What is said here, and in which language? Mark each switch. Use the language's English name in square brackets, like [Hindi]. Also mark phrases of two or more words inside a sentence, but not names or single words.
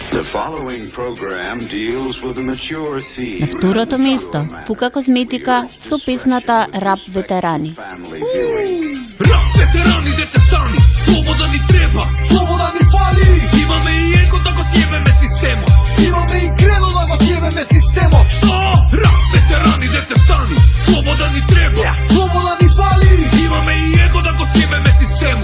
[English] following program deals with a mature theme. [Macedonian] На второто место, Пука Козметика со песната Рап ветерани. [English] Family viewing. [Macedonian] Рап ветерани, дете стани, слобода ни треба, Слобода ни фали, имаме и его да го сјебеме системот. имаме и кредо да го сјебеме системот. Што? Рап ветерани, дете стани, слобода ни треба, Слобода ни фали, имаме и его да го сјебеме системот.